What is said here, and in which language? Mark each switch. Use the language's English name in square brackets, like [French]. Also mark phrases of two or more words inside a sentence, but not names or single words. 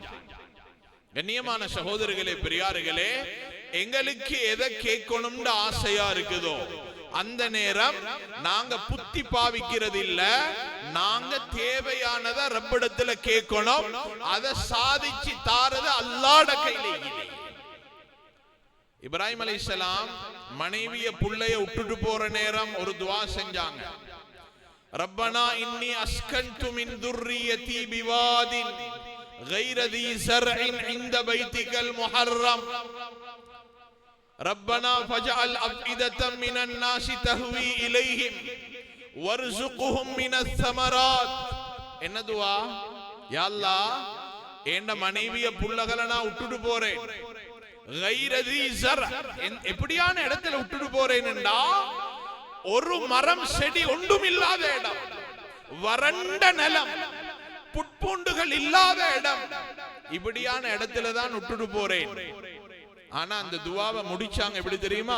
[Tamil] கண்ணியமான சகோதரர்களே, பெரியார்களே, எங்களுக்கு எதை கேட்கணும்னு ஆசையா இருக்குதோ அந்த நேரம் நாங்க புத்தி பாவிக்கிறது இல்ல, நாங்க தேவையானதை ரப்பிடத்துல கேட்கணும். அதை சாதிச்சு தாரது அல்லாஹ்ட கையில இல்லை. இப்ராஹிம் அலைஹிஸ்ஸலாம் மனைவிய புள்ளைய விட்டுட்டு போற நேரம் ஒரு துஆ செஞ்சாங்க. [Arabic] ربنا إني أسكنت من ذريتي بواد غير ذي زرع عند بيتك المحرم ربنا فاجعل أفئدة من الناس تهوي إليهم وارزقهم من الثمرات. [Tamil] என்ன துஆ? யா அல்லாஹ் என்ன மனைவிய புள்ளகளை நான் விட்டுட்டு போறேன். [Arabic] غير ذي زرع, [Tamil] எப்படியான இடத்துல விட்டுட்டு போறேன்டா, ஒரு மரம் செடி ஒன்றும் இல்லாத இடம், வறண்ட நிலம், புட்பூண்டுகள் இல்லாத இடம், இப்படியான இடத்துல தான் விட்டுட்டு போறேன். ஆனா அந்த துஆவை முடிச்சாங்க எப்படி தெரியுமா?